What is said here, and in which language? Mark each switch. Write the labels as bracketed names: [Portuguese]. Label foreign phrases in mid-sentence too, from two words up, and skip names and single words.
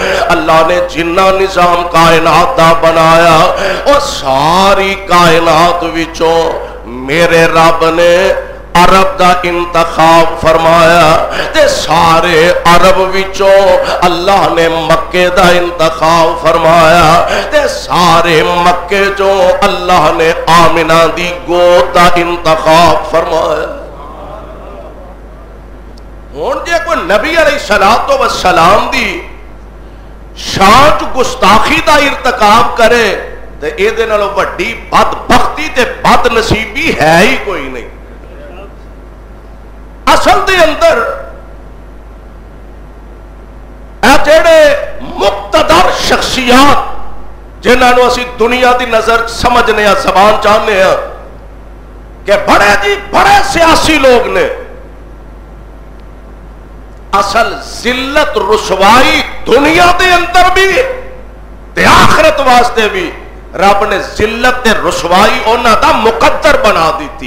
[Punjabi] اللہ نے جنہ نظام کائنات دا بنایا اور ساری کائنات وچوں میرے رب نے عرب دا انتخاب فرمایا تے سارے عرب وچوں اللہ نے مکے دا انتخاب فرمایا تے سارے مکے چوں اللہ نے آمنہ دی گود دا انتخاب فرمایا. ہون جے کوئی نبی [Arabic] علیہ السلام [Punjabi] دی شان گستاخی دا ارتکاب کرے تے اے دے نالوں وڈی بدبختی تے بد نصیبی ہے ہی کوئی نہیں. اصل دے اندر اے جڑے مقتدر شخصیات جنہاں نو اسی دنیا دی نظر سمجھنے یا زبان چاہنے ہیں کہ بڑے سیاسی لوگ نے، اصل ذلت رسوائی دنیا دے اندر بھی تے آخرت واسطے بھی رب نے ذلت تے رسوائی انہاں دا مقدر بنا دیتی.